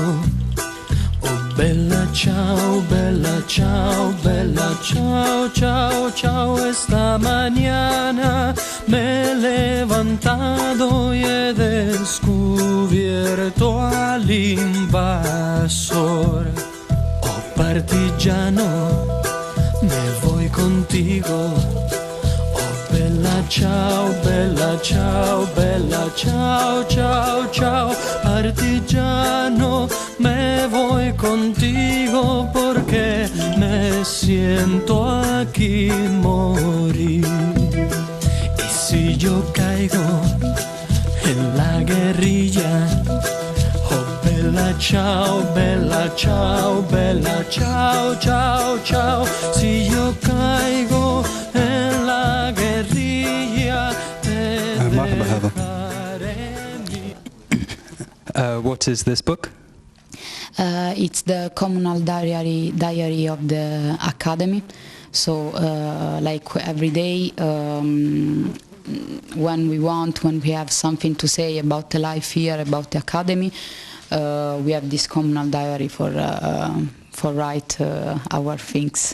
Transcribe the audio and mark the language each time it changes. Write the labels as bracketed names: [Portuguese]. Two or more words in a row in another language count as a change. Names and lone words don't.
[Italian] Oh, bella ciao, bella ciao, bella ciao, ciao, ciao. [Spanish] Esta mañana me he levantado y he descubierto al invasor. Oh, partigiano, me voy contigo. [Italian] Oh, bella ciao, bella ciao, bella ciao, ciao, ciao. [Spanish] Partigiano, me voy contigo porque me siento aquí morir. Y si yo caigo en la guerrilla, [Italian] oh, bella ciao, bella ciao, bella ciao, ciao, ciao. Si yo caigo en la guerrilla, te dejaré. [English] What is this book? It's the communal diary of the academy. So like every day, when we have something to say about the life here, about the academy, we have this communal diary for write our things.